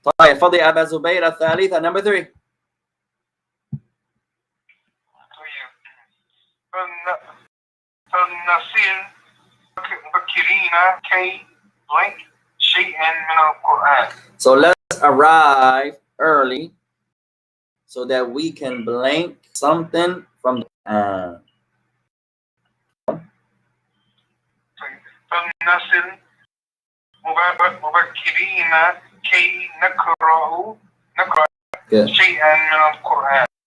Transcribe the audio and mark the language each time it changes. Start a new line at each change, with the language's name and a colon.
Arabic: طيب فضي أبا زبير الثالثة,
English: number 3.
Arabic: فلنصل مبكرين كي blank شيئا من القرآن.
English: So let's arrive early so that we can blank something from the Quran.
Arabic: فلنصل مبكرين كي نقرأ شيئا من القرآن.